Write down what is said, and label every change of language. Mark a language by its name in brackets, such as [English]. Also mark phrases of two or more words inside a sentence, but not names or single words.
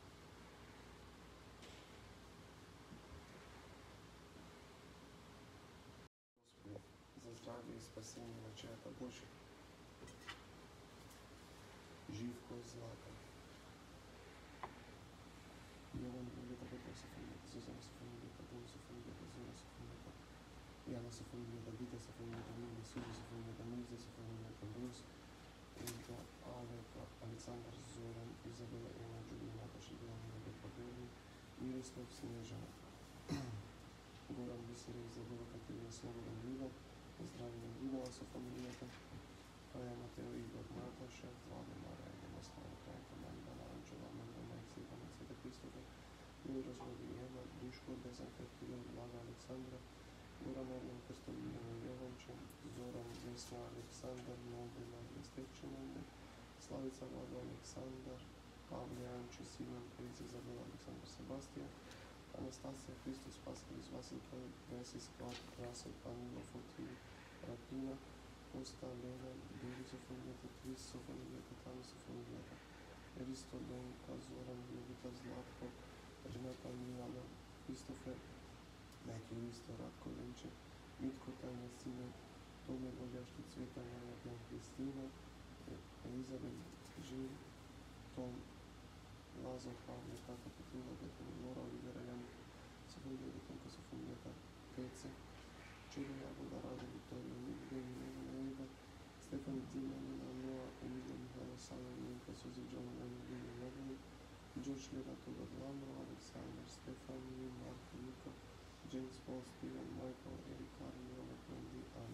[Bulgarian] Господи, за здравие и спасение на чаята Божия. Живко злата. Йован фамилията, Петър са фамилията, Зузана са фамилията, Бун са фамилията, Зора са фамилията, Яна са фамилията, Вита са фамилията, Мили, Сузи са фамилията, Милза са фамилията, Брус, Инта, Алека, Александър, Зоран, Изабела, Ема, Джулия, Наташа, Диана, Rebeka, Белли, Мирослав, Снежана, Горан, Бисерев, Изабела, Катерина, Слободан, Мила, Здравия, Видала са фамилията, Рая, Матео, Игор, Наташа, Влада, Мария, Ярослава, Крайка, Мандана, Анджела, Мандана, Ексипана, Цвета Христова, Мирослава, Ема, Душко, Безанка, Кирил, Влада, Александра, Горан, Орнан, Кръстон, Милена, Йованче, Зоран, Весна Александър, Нови Мария Степченанде, Славица Влада Александър, Павле Анче, Симон Крис, Изабела Александър Себастия, Анастасия Христос, Паскалис, Васил Весис, Клад, Красов, Панило, Фотин, Рапина, Коста, Лена, Бери Софонията, Крис Софонията, Тами Софонията, Еристо Донка, Зоран, Йовита, Златко, Рената, Милана, Кристофер, Неки Ристо, Радко, Ленче, Mitko, Tanja, Sine, Tome, Voljaški, Cveta, Maja, Jan, Kristina, Elizabet, Žil, Tom, Lazo, Pavle, Tata, Petrina, Beton, Lora, Olivera, Jan, Sofondija, Betonka, Sofondijata, Pece, Čili, Jagoda, Rade, Viktorija, Nigde, Milena, Eva, Stefan, Dima, Nina, Noa, Emilija, Mihajlo, Sala, Milka, Suzi, John, Jan, Lina, Nevin, George, Lera, Tudor, Lamro, Aleksandar, Stefan, Mark, Luka, James Paul, Steven, Michael, Eric, Karin, Robert, Wendy, Anna.